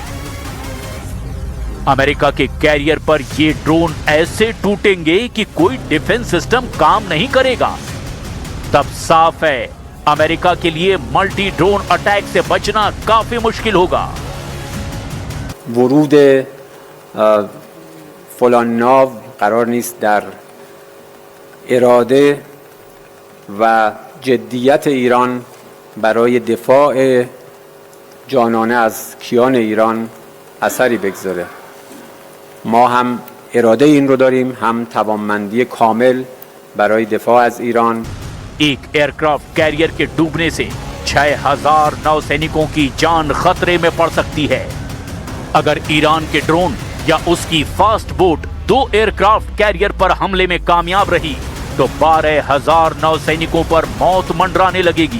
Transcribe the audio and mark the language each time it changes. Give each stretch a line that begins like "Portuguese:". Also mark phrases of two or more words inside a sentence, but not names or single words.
Hindi: अमेरिका के कैरियर पर ये ड्रोन ऐसे टूटेंगे कि कोई
English: defense system
Hindi: काम नहीं करेगा। तब साफ है, अमेरिका के लिए
English: multi drone attack
Hindi: से बचना काफी मुश्किल होगा।
Persian: ورود فلان ناو قرار نیست در اراده و جدیت ایران برای دفاع جانانه از کیان ایران اثری بگذاره. ما هم اراده این رو داریم، هم توانمندی کامل برای دفاع از ایران.
Hindi: एक
English: aircraft carrier
Hindi: के डूबने से 6000 नौसैनिकों की जान खतरे में पड़ सकती है। अगर ईरान के ड्रोन या उसकी
English: fast boat
Hindi: 2
English: aircraft carrier
Hindi: पर हमले में कामयाब रही तो 12000 नौसैनिकों पर मौत मंडराने लगेगी।